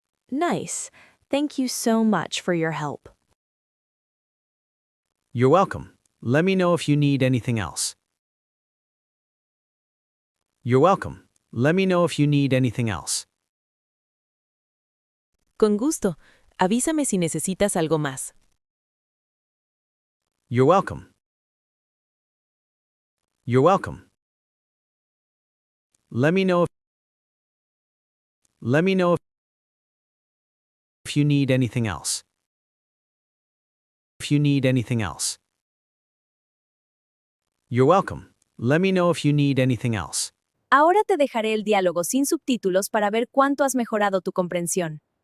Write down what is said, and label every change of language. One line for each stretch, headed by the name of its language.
English: Nice. Thank you so much for your help. You're welcome. Let me know if you need anything else. You're welcome. Let me know if you need anything else.
Spanish: Con gusto. Avísame si necesitas algo más.
English: You're welcome. You're welcome. Let me know if you need anything else. If you need anything else. You're welcome. Let me know if you need anything else.
Spanish: Ahora te dejaré el diálogo sin subtítulos para ver cuánto has mejorado tu comprensión.